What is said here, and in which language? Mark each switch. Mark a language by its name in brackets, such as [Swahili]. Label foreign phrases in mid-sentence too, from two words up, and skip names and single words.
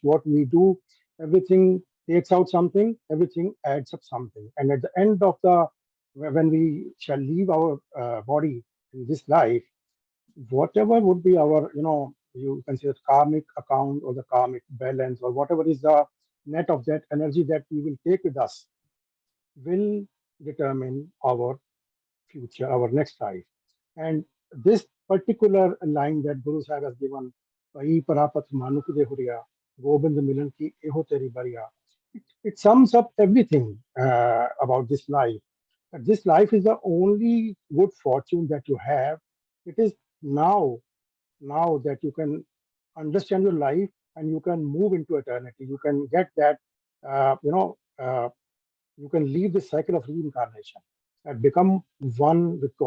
[English] What we do, everything takes out something, everything adds up something, and at the end of the when we shall leave our body in this life, whatever would be our, you can say, the karmic account or the karmic balance, or whatever is the net of that energy that we will take with us, will determine our future, our next life. And this particular line that Guru Sahib has given, [Punjabi] "ਭਈ ਪਰਾਪਤਿ ਮਾਨੁਖ ਦੇਹੁਰੀਆ, ਗੋਬਿੰਦ ਮਿਲਣ ਕੀ ਇਹ ਤੇਰੀ ਬਰੀਆ," [English] it sums up everything about this life. That this life is the only good fortune that you have. It is now that you can understand your life and you can move into eternity. You can get that, you can leave the cycle of reincarnation and become one with God.